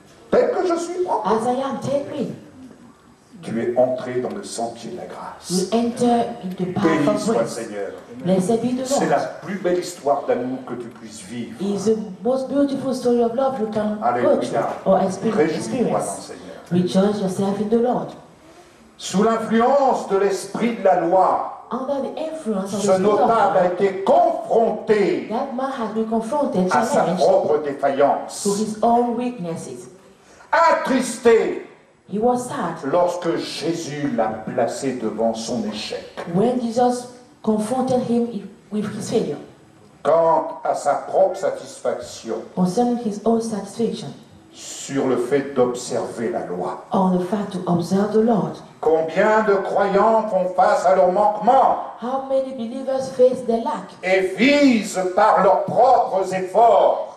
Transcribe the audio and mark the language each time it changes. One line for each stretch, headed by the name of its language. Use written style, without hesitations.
French: Tel que je suis, prends-moi.
English: As I am, take me.
French: Tu es entré dans le sentier de la grâce.
English: You enter into the path
French: Béni
English: of
French: soit
English: grace.
French: Seigneur.
English: Blessed be the
French: C'est la
English: Lord.
French: plus belle histoire d'amour que tu puisses vivre.
English: It's the most beautiful story of love you can go
French: Alléluia.
English: through or
French: Réjouis-toi dans
English: experience.
French: le Seigneur.
English: Rejoice yourself in the Lord.
French: Sous l'influence de l'esprit de la loi,
English: Under the influence of the
French: ce
English: Spirit of
French: notable a
English: God,
French: été confronté
English: that man has been confronted,
French: à sa
English: challenged
French: propre
English: to
French: défaillance,
English: his own weaknesses.
French: attristé
English: He was sad
French: lorsque Jésus l'a placé devant son échec.
English: when Jesus confronted him with his failure,
French: Quant à sa propre satisfaction
English: concerning his own satisfaction,
French: sur le fait d'observer la loi.
English: on the fact to observe the Lord.
French: Combien de croyants font face à leurs manquements
English: How many believers face their lack
French: et visent par leurs propres efforts